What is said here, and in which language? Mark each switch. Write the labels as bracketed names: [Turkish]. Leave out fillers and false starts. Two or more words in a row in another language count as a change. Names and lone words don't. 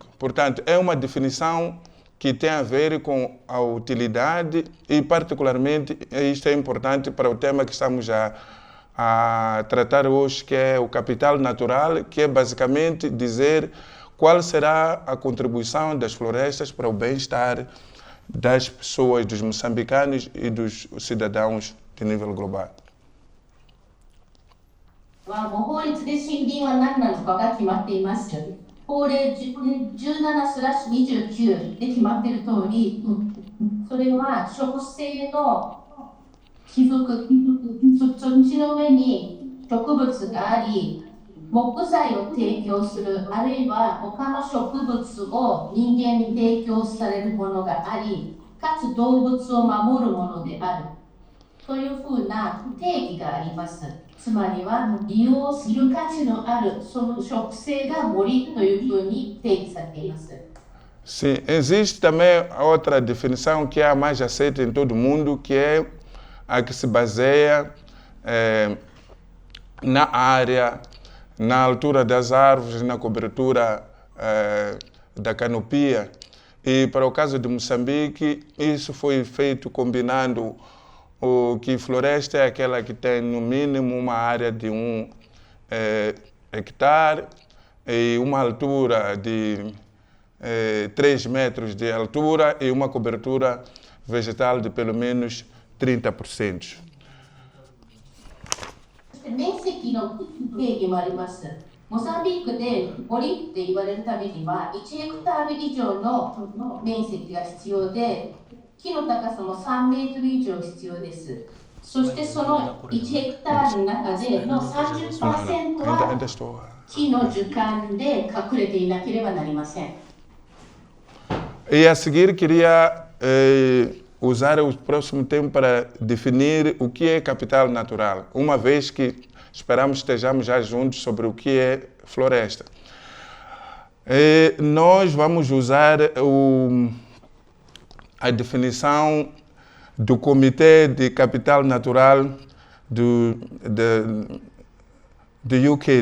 [Portuguese] Portanto, é uma definição que tem a ver com a utilidade e, particularmente, isto é importante para o tema que estamos a tratar hoje, que é o capital natural, que é basicamente dizer qual será a contribuição das florestas para o bem-estar das pessoas, dos moçambicanos e dos cidadãos de nível global. [Japanese] もう法律で森林は何なのかが決まっています。法令17/29で決まっている通り、それは植生の起伏、土地の上に植物があり、木材を提供する、あるいは他の植物を人間に提供されるものがあり、かつ動物を守るものであるというふうな定義があります。つまりは利用する価値のあるその植生が森というふうに定義されています。 [Portuguese] Sim, existe também outra definição que é a mais aceita em todo o mundo, que é a que se baseia na área, na altura das árvores, na cobertura da canopia. E para o caso de Moçambique, isso foi feito combinando o que floresta é aquela que tem no mínimo uma área de 1 hectare e uma altura de 3 metros de altura e uma cobertura vegetal de pelo menos 30%. [Japanese] 面積の定義もあります。モザンビークで森って言われるためには1ヘクタール以上の面積が必要で、木の高さも3メートル以上必要です。そしてその1ヘクタールの中での 30% は木の樹幹で隠れていなければなりません。 [Portuguese] E a seguir queria usar o próximo tempo para definir o que é capital natural, uma vez que esperamos que estejamos já juntos sobre o que é floresta. Nós vamos usar a definição do Comitê de Capital Natural do UK,